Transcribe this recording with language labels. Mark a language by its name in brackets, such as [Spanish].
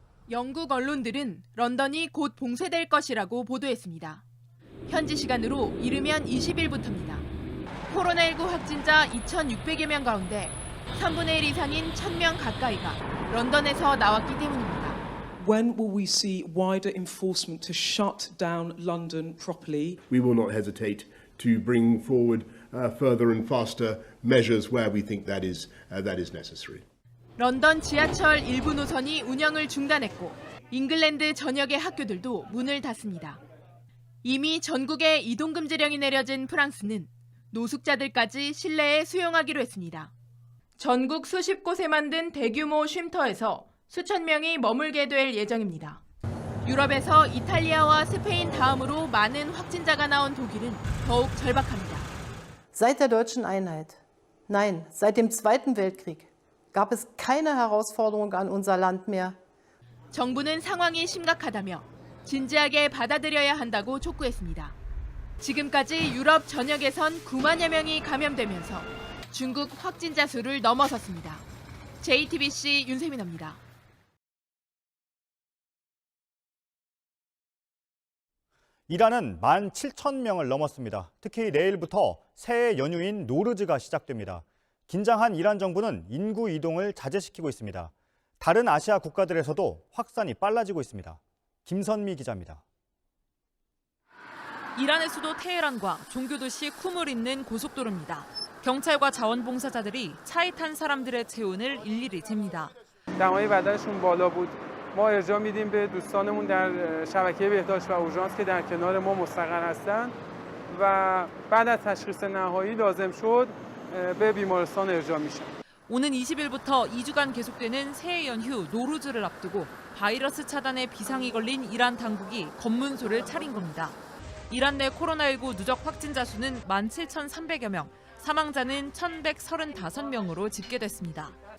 [Korean] 영국 언론들은 런던이 곧 봉쇄될 것이라고 보도했습니다. 현지 시간으로 이르면 20일부터입니다. 코로나19 확진자 2,600여 명 가운데 3분의 1 이상인 1,000명 가까이가 런던에서 나왔기 때문입니다. [English] When will we see wider enforcement to shut down London properly? We will not hesitate to bring forward further and faster measures where we think that is necessary. [Korean] 런던 지하철 일부 노선이 운영을 중단했고 잉글랜드 전역의 학교들도 문을 닫습니다. 이미 전국에 이동금지령이 내려진 프랑스는 노숙자들까지 실내에 수용하기로 했습니다. 전국 수십 곳에 만든 대규모 쉼터에서 수천 명이 머물게 될 예정입니다. 유럽에서 이탈리아와 스페인 다음으로 많은 확진자가 나온 독일은 더욱 절박합니다. [German] Seit der deutschen Einheit, nein, seit dem Zweiten Weltkrieg gab es keine Herausforderung an unser Land mehr. [Korean] 정부는 상황이 심각하다며 진지하게 받아들여야 한다고 촉구했습니다. 지금까지 유럽 전역에선 9만여 명이 감염되면서 중국 확진자 수를 넘어섰습니다. JTBC 윤세민입니다. 이란은 17,000명을 넘었습니다. 특히 내일부터 새해 연휴인 노르즈가 시작됩니다. 긴장한 이란 정부는 인구 이동을 자제시키고 있습니다. 다른 아시아 국가들에서도 확산이 빨라지고 있습니다. 김선미 기자입니다. 이란의 수도 테헤란과 종교도시 쿰을 잇는 고속도로입니다. 경찰과 자원봉사자들이 차에 탄 사람들의 체온을 일일이 잽니다. [Persian] دمای بدنشون بالا بود. ما ارجاع میدیم به دوستانمون در شبکه بهداشت و اورژانس که در کنار ما مستقر هستند و بعد از تشخیص نهایی لازم شد به بیمارستان ارجاع میشن. [Korean] 오는 20일부터 2주간 계속되는 새해 연휴 노루즈를 앞두고 바이러스 차단에 비상이 걸린 이란 당국이 검문소를 차린 겁니다. 이란 내 코로나19 누적 확진자 수는 17,300여 명, 사망자는 1,135명으로 집계됐습니다.